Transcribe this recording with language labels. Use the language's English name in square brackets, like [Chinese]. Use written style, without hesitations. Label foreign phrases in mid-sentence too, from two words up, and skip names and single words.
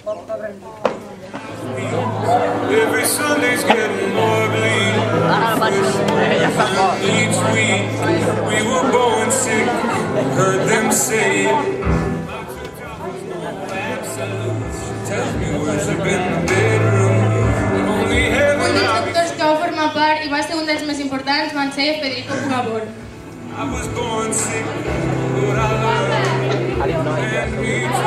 [English] Every Sunday's getting more bleak. Each week we were born sick. Heard them say it. Tells me where's I've been in the bedroom. Only heaven. [Catalan] Un dels doctors que va formar part i va ser un dels més importants van ser Federico Pugabor. [English] I was born sick, but I learned. And me